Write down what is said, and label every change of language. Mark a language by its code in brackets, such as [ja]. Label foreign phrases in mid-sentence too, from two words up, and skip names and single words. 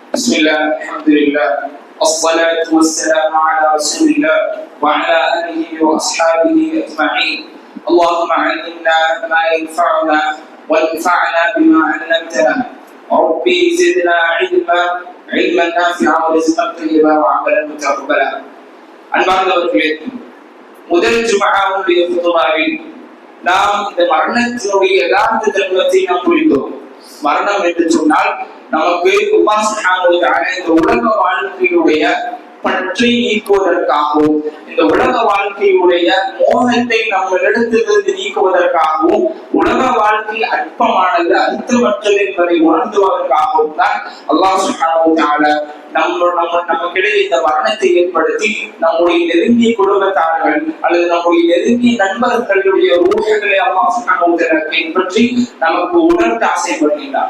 [ar] بسم الله الحمد لله والصلاة والسلام على رسول الله وعلى آله وأصحابه أجمعين. اللهم علمنا ما ينفعنا وانفعنا بما علمتنا. ربي زدنا علما نافعا ورزقا طيبا وعملا متقبلا. [ta] அன்பார்ந்தவர்களே, முதல் ஜும்ஆவுடைய குதுபாவில் நாம் இந்த மரணத்தினுடைய யதார்த்த தன்மையை நாம் புரிந்தோம். மரணம் என்று சொன்னால் நமக்கு [ar] الله سبحانه وتعالى [ta] இந்த உலக வாழ்க்கையுடைய பற்றி நீக்குவதற்காகவும், இந்த உலக வாழ்க்கையுடைய மோகத்தை நம்மளிடத்திலிருந்து நீக்குவதற்காகவும், உலக வாழ்க்கை அற்பமானது அர்த்தமற்றது என்பதை உணர்த்துவதற்காகவும் தான் [ar] الله سبحانه وتعالى [ta] நமக்கிடையே இந்த மரணத்தை ஏற்படுத்தி நம்முடைய நெருங்கிய குடும்பத்தார்கள் அல்லது நம்முடைய நெருங்கிய நண்பர்களுடைய ரூஹ்களை [ar] الله سبحانه وتعالى [ta] கைப்பற்றி நமக்கு உணர்த்த ஆசைப்படுகின்றார்.